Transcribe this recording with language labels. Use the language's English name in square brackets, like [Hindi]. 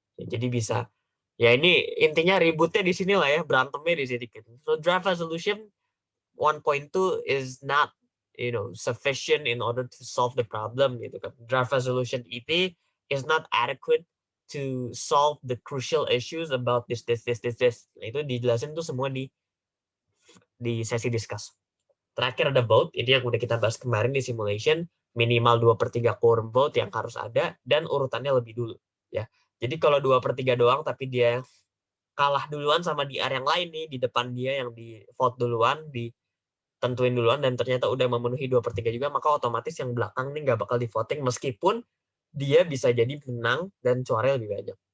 [Indonesian] Jadi bisa, ya ini intinya ributnya di sini lah ya, berantemnya di sini. [English] So draft resolution 1.2 is not sufficient in order to solve the problem [Indonesian] gitu kan. [English] Draft resolution [Indonesian] ini [English] is not adequate to solve the crucial issues about this. [Indonesian] Nah, itu dijelasin tuh semua di sesi discuss. Terakhir ada vote, ini yang udah kita bahas kemarin di simulation, minimal 2/3 quorum vote yang harus ada, dan urutannya lebih dulu. Ya. Jadi kalau 2/3 doang, tapi dia kalah duluan sama di area yang lain nih, di depan dia yang di vote duluan, ditentuin duluan, dan ternyata udah memenuhi 2/3 juga, maka otomatis yang belakang nih nggak bakal di voting, meskipun dia bisa jadi menang dan suaranya lebih banyak.